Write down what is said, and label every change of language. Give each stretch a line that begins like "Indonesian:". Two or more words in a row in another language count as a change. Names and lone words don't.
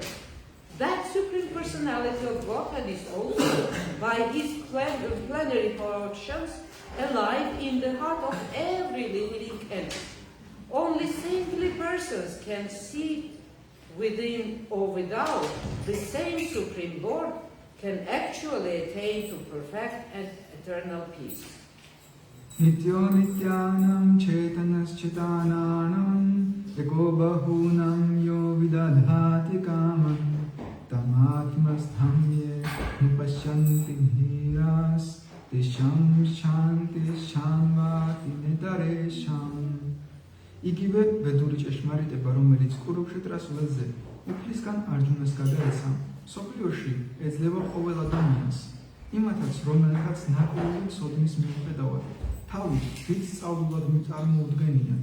English: That Supreme Personality of Godhead is also, by his plenary portions, alive in the heart of every living entity. Only saintly persons can see within or without the same Supreme Lord can actually attain to perfect and eternal peace.
Sanskrit: नित्यो नित्यानां चेतनश्चेतनानाम् एको बहूनां यो विदधाति कामान् तमात्मस्थं येऽनुपश्यन्ति धीरास्तेषां शान्तिः शाश्वती नेतरेषाम्.
Georgian: იგივე ვედური ჭეშმარიტება, რომელიც კურუქშეტრას ველზე უფლისგან არჯუნას გადაეცა, სოფლიოში ეძლევა ყოველ ადამიანს, იმათაც, რომელთაც ნაკლული ცოდნის მიუხედავად, თავი დიდ სწავლულად წარმოუდგენიათ.